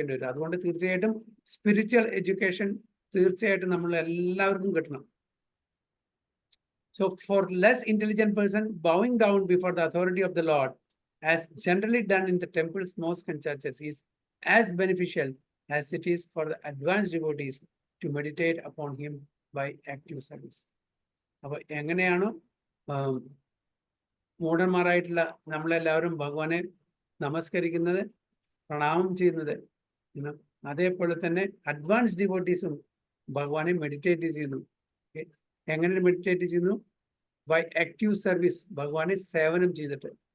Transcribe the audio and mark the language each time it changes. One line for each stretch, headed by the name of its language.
Malayalam: അതുകൊണ്ട് തീർച്ചയായിട്ടും spiritual education തീർച്ചയായിട്ടും നമ്മൾ എല്ലാവർക്കും കിട്ടണം.
English: So for less intelligent person, bowing down before the authority of the Lord, as generally done in the temples, mosques and churches, is as beneficial as it is for the advanced devotees to meditate upon him by active service.
Malayalam: അപ്പൊ എങ്ങനെയാണോ മൂഢന്മാരായിട്ടുള്ള നമ്മളെല്ലാവരും ഭഗവാനെ നമസ്കരിക്കുന്നത്, പ്രണാമം ചെയ്യുന്നത്, അതേപോലെ തന്നെ advance ഡിവോട്ടീസും ഭഗവാനെ meditate ചെയ്യുന്നു. എങ്ങനെ മെഡിറ്റേറ്റ് ചെയ്യുന്നു?
English: by active service,
Malayalam: ഭഗവാനെ സേവനം ചെയ്തിട്ട്.